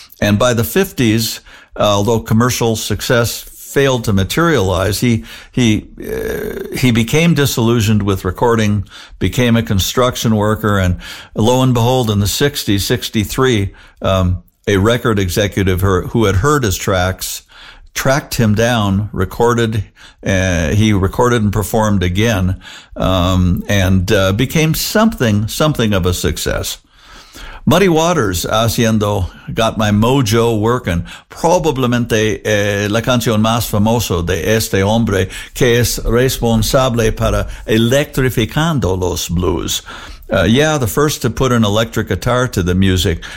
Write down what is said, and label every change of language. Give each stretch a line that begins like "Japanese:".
English: And by the 50s, although commercial success failed to materialize, he became disillusioned with recording, became a construction worker, and lo and behold, in the 60s, 63, a record executive who had heard his tracks tracked him down, recorded, he recorded and performed again, became something of a success.
Spanish: Muddy Waters haciendo Got My Mojo Working, probablemente la canción más famosa de este hombre que es responsable para electrificando los blues.
English: The first to put an electric guitar to the music.